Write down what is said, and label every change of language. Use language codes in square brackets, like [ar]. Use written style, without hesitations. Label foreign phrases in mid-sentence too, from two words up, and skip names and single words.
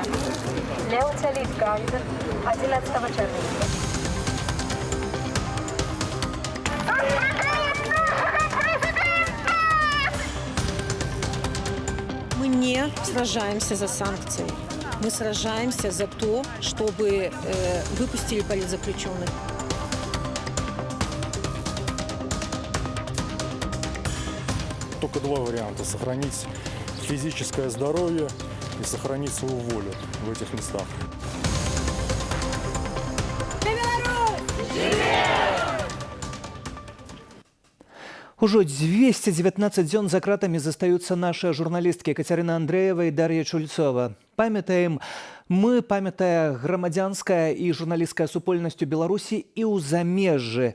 [uk] Лео Целитко, 11 червня. [ru] Мы не сражаемся за санкции. Мы сражаемся за то, чтобы выпустили политзаключенных. Только два варианта: сохранить физическое здоровье и сохранить свою волю в этих местах. [be] Ужо 219 дзён за кратамі застаюцца нашыя журналісткі Кацярына Андрэева і Дар'я Чульцова. Памятаем, мы памятае грамадзянская і журналісцкая супольнасць у Беларусі і ў замежжы.